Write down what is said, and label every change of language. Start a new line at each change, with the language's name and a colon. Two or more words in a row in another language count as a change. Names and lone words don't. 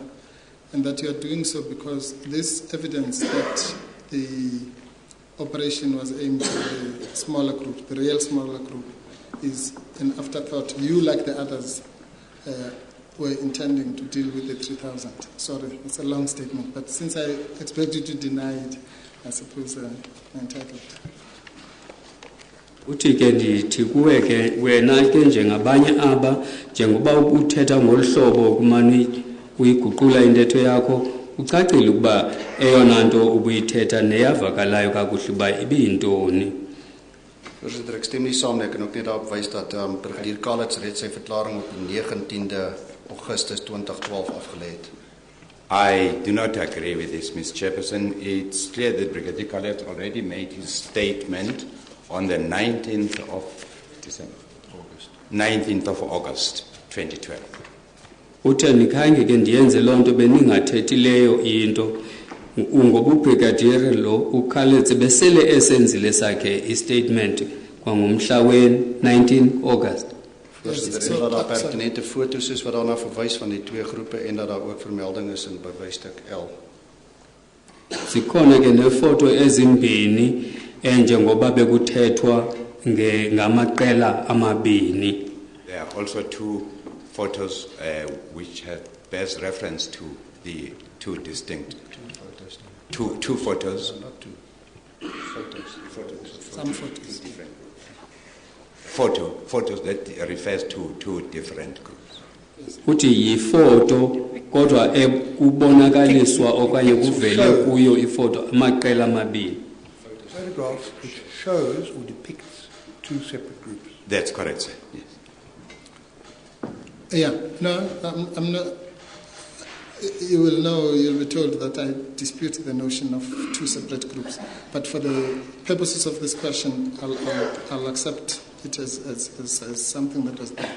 English: And that you are doing so because this evidence that the operation was aimed at the smaller group, the real smaller group, is an afterthought. You, like the others, were intending to deal with the 3,000. Sorry, it's a long statement, but since I expect you to deny it, I suppose I'm entitled.
Xhosa: Uthi ke ndithi kuwe ke wena ke njengabanye aba njengoba uthetha ngolhlobo kumani uyiguqula intetho yakho ucacile ukuba eyona nto ubuyithetha neyavakalayo kakuhle uba ibiyintoni.
Afrikaans: Voorsitter, ek stem nie saam nie. Ek kan ook net daarop wys dat Brigadier Kalitz reeds sy verklaring op die 19de Augustus 2012 afgelê het.
English: I do not agree with this, Mr. Chairperson. It's clear that Brigadier Khaled already made his statement on the 19th of December, 19th of August 2012.
Xhosa: Uthe nikhange ke ndiyenze lonto beningathethileyo into ngoba ubrigadier lo uKhaletse besele esenzile sakhe istatement kwangomhla we-19 August.
Afrikaans: Voorsitter, en dat daar pertinente foto's is wat daarna verwys van die twee groepe en dat daar ook vermelding is in bewystuk L.
Xhosa: Zikhona ke nefoto ezimbini njengoba bekuthethwa ngamaqela amabini.
English: There are also two photos which bears reference to the two distinct two photos. Not two. Photos. Some photos. Different. Photos that refers to two different groups.
Xhosa: Uthi yifoto kodwa ekubonakaliswa okanye kuvele kuyo ifoto amaqela amabini.
English: Photographs which shows or depicts two separate groups. That's correct, sir. Yes. Yeah, no, I'm not. You will know, you'll be told that I dispute the notion of two separate groups. But for the purposes of this question, I'll accept it as something that was there.